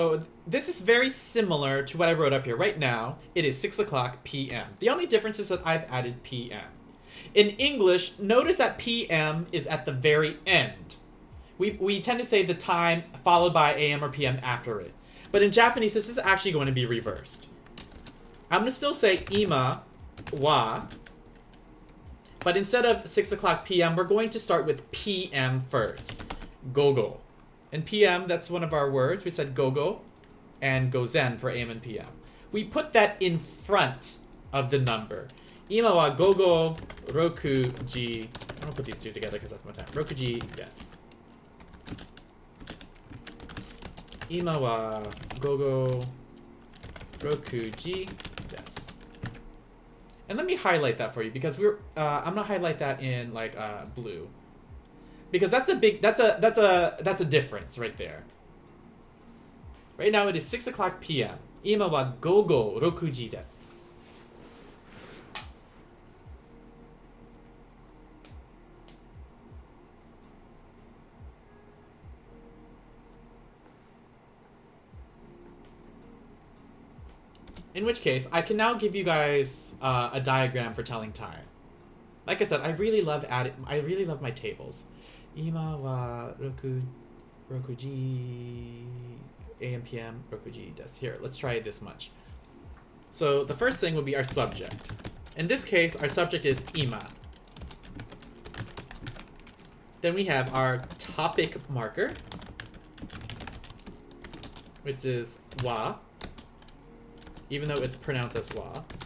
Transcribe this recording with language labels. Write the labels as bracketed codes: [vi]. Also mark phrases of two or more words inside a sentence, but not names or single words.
[en] So this is very similar to what I wrote up here. Right now, it is 6 o'clock p.m. The only difference is that I've added p.m. In English, notice that p.m. is at the very end. We tend to say the time followed by a.m. or p.m. after it. But in Japanese, this is actually going to be reversed. I'm going to still say [ja] ima wa, [en] but instead of 6 o'clock p.m., we're going to start with p.m. first. Gogo. And PM, that's one of our words. We said gogo and gozen for AM and PM. We put that in front of the number. [ja] Ima wa gogo rokuji. [en] I'm going to put these two together because that's my time. [ja] Rokuji desu. Ima wa gogo rokuji desu. [en] And let me highlight that for you because I'm going to highlight that in like blue. Because that's a difference right there. Right now it is 6 o'clock p.m. [ja] Ima wa gogo rokuji desu. [en] In which case, I can now give you guys a diagram for telling time. Like I said, I really love my tables. [ja] Ima wa rokuji. [en] AM, PM, [ja] rokuji desu. [en] Here, let's try this much. So the first thing would be our subject. In this case, our subject is ima. Then we have our topic marker, which is wa, even though it's pronounced as wa.